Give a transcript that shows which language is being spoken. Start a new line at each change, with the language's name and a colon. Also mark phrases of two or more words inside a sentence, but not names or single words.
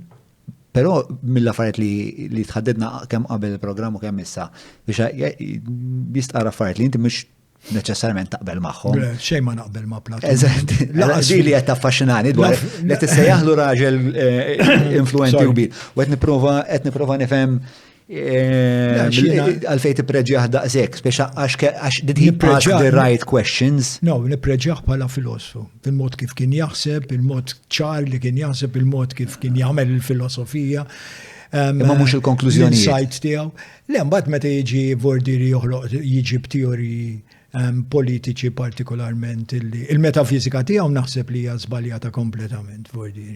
Maltese: Però mill-affarijiet li tħaddidna kemm qabel il-programm u kemm issa biex tqara affarijiet li inti mhux neċessarjament taqbel magħhom. Xejn ma naqbel ma' Platun. Eżatt. Di li qed taffaxxinani dwar li tissejjaħlu raġel influenti kbir. U qed nipprova nifhem għalfejn tippreġjah daqshekk, speċa għax
English: did he ask the right questions?
Maltese: No, nippreġjah bħala filosofu. Fil-mod kif kien jaħseb, il-mod ċar li kien jaħseb, il-mod kif kien jagħmel il-filosofija. Imma mhux il-konklużjonijiet. L-insight tiegħu. Le mbagħad meta jiġi vordiri joħloq jiġi b'teoriji politiċi partikolarment il-metafizika tiegħu naħseb li hija żbaljata kompletament vordiri.